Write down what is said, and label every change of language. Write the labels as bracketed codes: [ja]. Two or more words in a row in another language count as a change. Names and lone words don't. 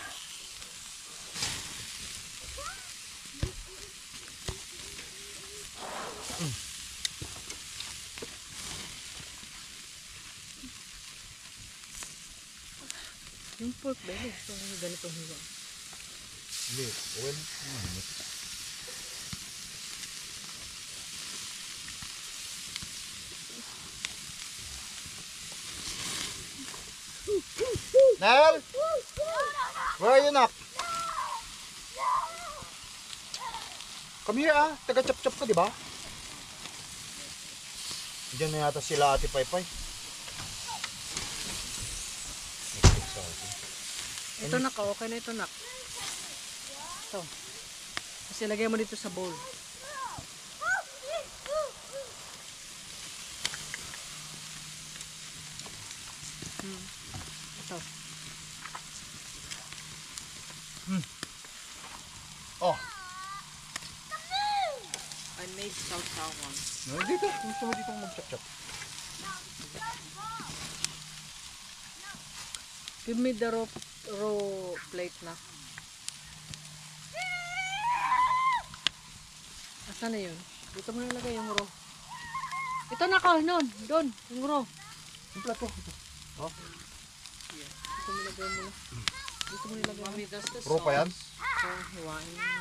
[tl] Yung [en] pork belly. [tl] So, ganitong hiwa. Hindi. Well, Nel! [en] Where are you, Nak? Come here, ah. [tl] Taga-chop-chop ka, di ba? Diyan na yata sila Ate Paypay. Ito nak, okay na ito nak. Ito. Kasi lagay mo dito sa bowl. Ito. Oh. [en] I made sausawan. [tl] Dito. Gusto mo dito mag-chop-chop. [en] Give me the raw plate na. [tl] Asan na yun? Dito mo nilagay yung raw. Ito na ka, nun. Doon, yung raw. Yung plato. Oh. Dito mo nilagay mo na. Dito mo nilagay mo. Mami, [en] does the [tl] Raw pa yan? So, hiwain.